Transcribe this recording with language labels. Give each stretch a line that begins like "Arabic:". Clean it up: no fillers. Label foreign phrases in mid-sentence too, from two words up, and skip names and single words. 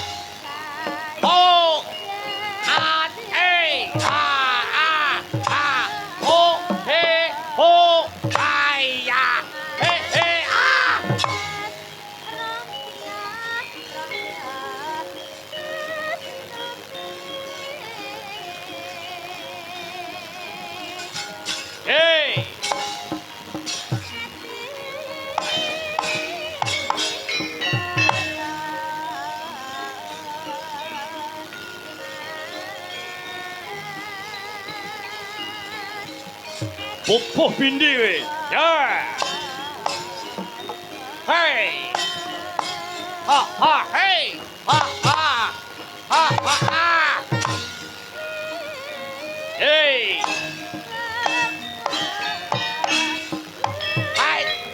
Javanese: Ho. Ah. Hei. Ah. Ah. Ah. Ho. Hei. Ho. Ai. Ya. Hei. Hei. Ah. Hei. Pupuh bindi kowe. Ya. Hei. Ha ha hei. Ha ha. Ha ha ha. Hei. Hai.